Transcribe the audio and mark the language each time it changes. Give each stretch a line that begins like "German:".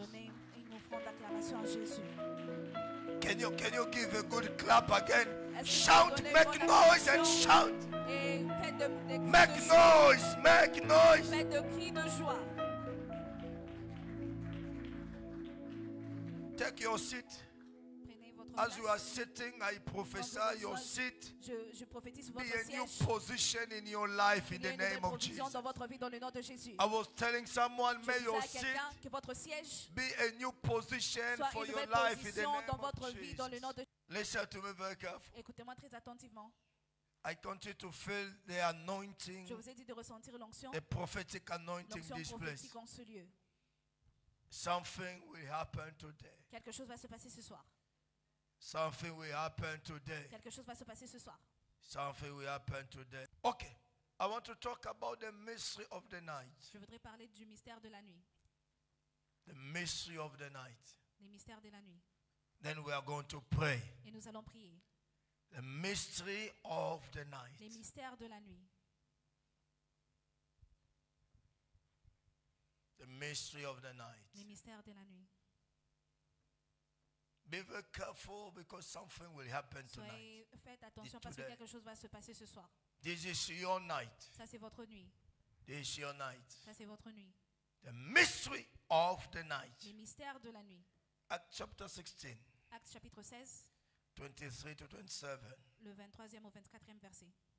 French: Donnez une offrande d'acclamation à Jésus.
English: Can you give a good clap again?
French: Est-ce que
English: Shout,
French: vous donnez
English: make
French: une bonne
English: noise and
French: acclamation?
English: shout.
French: Et faites des cris
English: Make
French: de joie.
English: noise, make noise.
French: Faites de cris de joie.
English: Take your seat.
French: Prenez votre
English: As
French: place.
English: you are sitting, I prophesy your seat
French: Je prophétise sur
English: be
French: votre
English: a new
French: siège.
English: position in your life in
French: Il y a
English: the
French: une nouvelle
English: name of
French: provision
English: Jesus.
French: dans votre vie dans le nom de Jésus.
English: I was telling someone,
French: Je
English: may
French: disais
English: your
French: à
English: seat
French: quelqu'un que votre siège
English: be a new position
French: soit
English: for
French: une
English: your
French: nouvelle
English: life in the
French: position
English: name
French: dans
English: of
French: votre vie dans le nom
English: Jesus.
French: de
English: Listen to me very carefully.
French: Écoutez-moi très attentivement.
English: I continue to feel the anointing,
French: Je vous ai dit de ressentir l'onction,
English: a prophetic anointing in
French: l'onction
English: this place.
French: prophétique en ce lieu.
English: Something will happen today.
French: Quelque chose va se passer ce soir.
English: Something will happen today.
French: Quelque chose va se passer ce soir.
English: Something will happen today. Okay. I want to talk about the mystery of the night.
French: Je voudrais parler du mystère de la nuit.
English: The mystery of the night.
French: Les mystères de la nuit.
English: Then we are going to pray.
French: Et nous allons prier.
English: The mystery of the
French: Les
English: night.
French: mystères de la nuit.
English: The mystery of the night.
French: Les mystères de la nuit.
English: Be very careful because something will happen tonight.
French: Soyez, faites attention parce que
English: Today.
French: quelque chose va se passer ce soir.
English: This is your night.
French: Ça c'est votre nuit.
English: This is your night.
French: Ça c'est votre nuit.
English: The mystery of the night.
French: Les mystères de la nuit.
English: Acts chapter 16,
French: Actes chapitre 16,
English: 23 to 27.
French: le 23e au 24e verset.